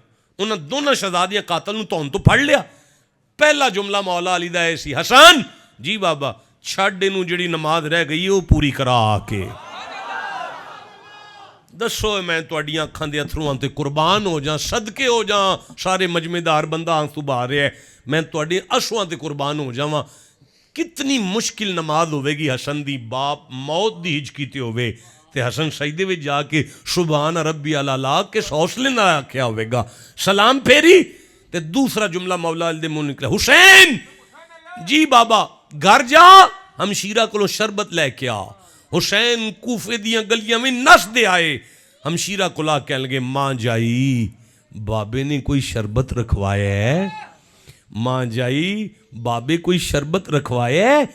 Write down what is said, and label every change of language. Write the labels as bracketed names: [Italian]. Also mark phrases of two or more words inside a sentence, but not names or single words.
[Punjabi] انہوں نے دونوں شہزادیاں قاتل نوں دھون توں پھڑ لیا۔ پہلا جملہ مولا علی دا سی، حسن جی بابا چھڈ اینوں جیہڑی نماز رہ گئی ہے وہ پوری کرا آکے دسو میں تہاڈیاں اکھاں دے اتھروآں تے قربان ہو جا، صدقے ہو جا. سارے مجمعےدار بندہ آنسو بہا رہا ہے، میں تہاڈے اشروآں تے قربان ہو جاواں. کتنی مشکل نماز ہووے گی حسن دی، باپ موت دی ہج کیتی ہووے تے حسن سجدے وچ جاکے [Arabic] سبحان ربی الاعلیٰ [Punjabi] کے حوصلے نال آکھیا ہووے گا، سلام پھیری تے دوسرا جملہ مولا علی دے منہ نکلا، حسین جی بابا گھر جا ہمشیرہ کو شربت لےکے آ. حسین کوفے دیاں گلیاں میں نسدے آئے، ہمشیرہ کو لا کہہ لگے ماں جائی بابے نے کوئی شربت رکھوایا ہے، ماں جائی بابے کوئی شربت رکھوایا ہے.